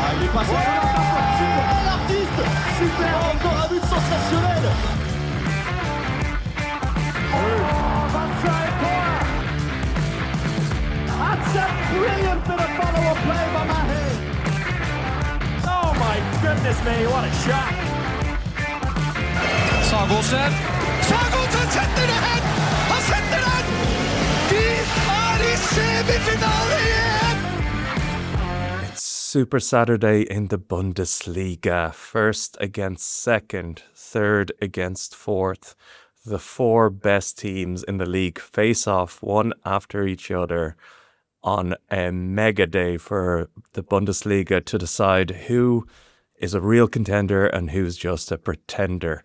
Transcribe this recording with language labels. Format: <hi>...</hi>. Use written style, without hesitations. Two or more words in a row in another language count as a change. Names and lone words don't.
<fr>passe. Super, l'artiste. Super, encore un but sensationnel.</fr> <en>That's a brilliant bit of follow-up play by Mahe. Oh my goodness me, what a shot.</en> <no>Sagosen setter det hen! Han setter den! De er i semifinale igjen!</no> <en>It's Super Saturday in the Bundesliga. First against second, third against fourth. The four best teams in the league face off one after each other on a mega day for the Bundesliga to decide who is a real contender and who's just a pretender.</en>